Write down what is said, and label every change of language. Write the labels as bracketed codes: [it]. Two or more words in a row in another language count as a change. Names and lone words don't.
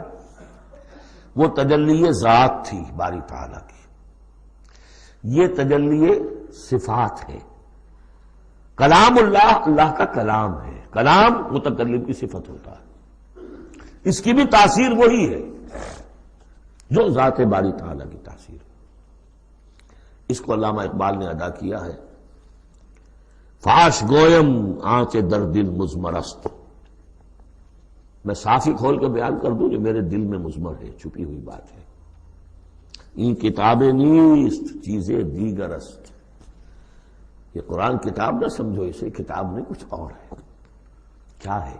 [ur] وہ تجلی ذات تھی باری تعالیٰ کی، یہ تجلی صفات ہے۔ کلام اللہ، اللہ کا کلام ہے، کلام متکلم کی صفت ہوتا ہے، اس کی بھی تاثیر وہی ہے جو ذات باری تعالیٰ کی تاثیر ہے۔ اس کو علامہ اقبال نے ادا کیا ہے، [fa] فاش گویم آنچ در دل مضمرست، [ur] میں صاف ہی کھول کے بیان کر دوں جو میرے دل میں مضمر ہے، چھپی ہوئی بات ہے۔ [fa] این کتابیں نیست چیزیں دیگر است، [ur] یہ قرآن کتاب نہ سمجھو، اسے کتاب نہیں کچھ اور ہے۔ کیا ہے؟